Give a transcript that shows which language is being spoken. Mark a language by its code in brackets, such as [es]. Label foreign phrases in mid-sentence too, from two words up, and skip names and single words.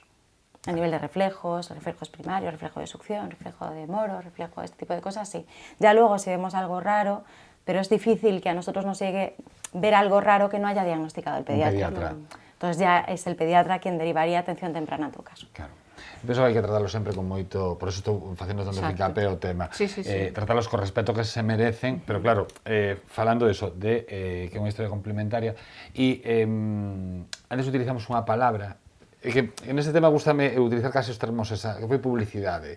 [es] A nivel de reflejos primarios, reflejo de succión, reflejo de Moro, reflejo de este tipo de cosas, sí. Ya luego si vemos algo raro, pero es difícil que a nosotros nos llegue ver algo raro que no haya diagnosticado el pediatra. Entonces ya es el pediatra quien derivaría atención temprana en tu caso. Claro. [gl] Penso que hai que tratarlo sempre con moito, por eso estou facendo tanto fincapé o tema. [es] Tratarlos con respeto que se merecen, [gl] pero claro, falando de eso, que é unha historia complementaria, e antes utilizamos unha palabra, que en este tema gustame utilizar case os termos esa, que foi publicidade.